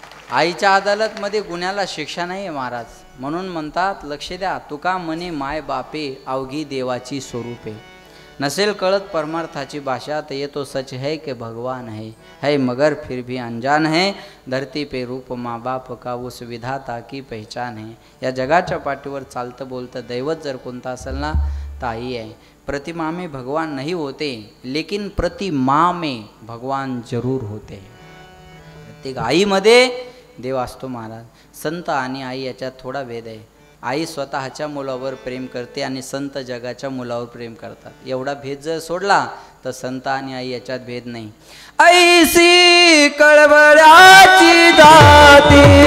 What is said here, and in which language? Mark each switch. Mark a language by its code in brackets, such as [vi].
[mr] आईच्या अदालतमध्ये गुन्ह्याला शिक्षा नाही आहे महाराज। म्हणून म्हणतात, लक्ष द्या, तुका म्हणे माय बापे अवघी देवाची स्वरूपे। नसेल कळत परमार्थाची भाषा तर [hi] ये तो सच है कि भगवान है मगर फिर भी अनजान है। धरती पे रूप माँ बाप का उस विधाता की पहचान है। [mr] या जगाच्या पाठीवर चालतं बोलतं दैवत जर कोणतं असेल ना, तर आई आहे। [hi] प्रतिमा में भगवान नहीं होते, लेकिन प्रतिमा में भगवान जरूर होते। [mr] प्रत्येक आईमध्ये देव असतो महाराज। संत आणि आई याच्यात थोडा भेद आहे। आई स्वतःच्या मुलावर प्रेम करते आणि संत जगाच्या मुलावर प्रेम करतात। एवढा भेद जर सोडला तर संत आणि आई याच्यात भेद नाही। ऐसी कळवळाची जाती,